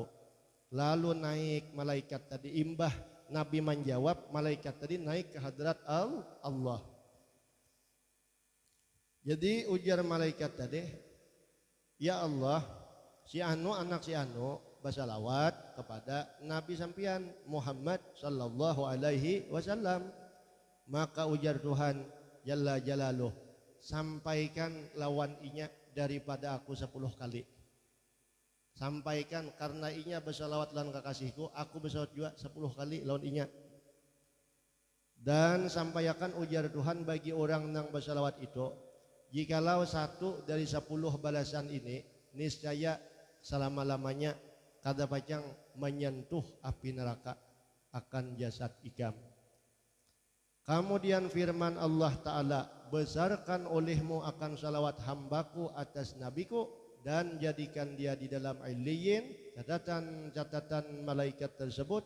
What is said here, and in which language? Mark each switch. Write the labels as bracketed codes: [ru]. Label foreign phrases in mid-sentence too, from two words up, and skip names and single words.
[bjn] Lalu naik malaikat tadi, imbah Nabi menjawab, malaikat tadi naik ke hadrat Allah. Jadi ujar malaikat tadi, ya Allah, si anu anak si anu bersalawat kepada Nabi sampian Muhammad [ar] صلى الله عليه وسلم. [bjn] Maka ujar Tuhan [ar] جل جلاله, [bjn] sampaikan lawan inya daripada aku 10 kali. Sampaikan karena inya bersalawat lan kekasihku, aku bersalawat juga 10 kali lawan inya. Dan sampaikan ujar Tuhan bagi orang yang bersalawat itu, jikalau satu dari 10 balasan ini niscaya selama-lamanya kada pacang menyentuh api neraka akan jasad ikam. Kemudian firman [ar] الله تعالى, [bjn] besarkan olehmu akan salawat hambaku atas nabiku, dan jadikan dia di dalam illiyin, catatan malaikat tersebut.